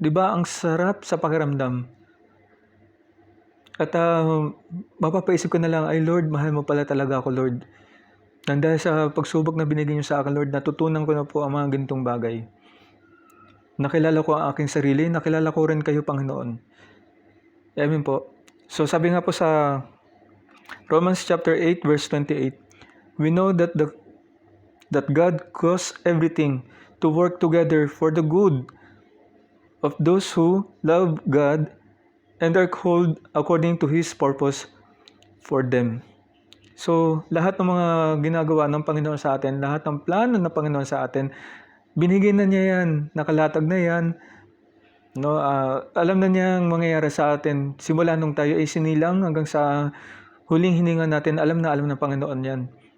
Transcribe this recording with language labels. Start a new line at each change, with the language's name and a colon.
Filipino: 'Di ba ang sarap sa pakiramdam? At mapapaisip ko na lang, ay Lord, mahal mo pala talaga ako, Lord. Dahil sa pagsubok na binigay niyo sa akin, Lord, natutunan ko na po ang mga ganitong bagay. Nakilala ko ang aking sarili, nakilala ko rin kayo, Panginoon. Amen po. So sabi nga po sa
English: Romans chapter 8 verse 28, we know that God caused everything to work together for the good of those who love God and are called according to His purpose for them.
Filipino: So, lahat ng mga ginagawa ng Panginoon sa atin, lahat ng plano ng Panginoon sa atin, binigay na niya yan, nakalatag na yan. No, alam na niya ang mangyayari sa atin. Simula nung tayo ay sinilang hanggang sa huling hininga natin, alam ng Panginoon yan.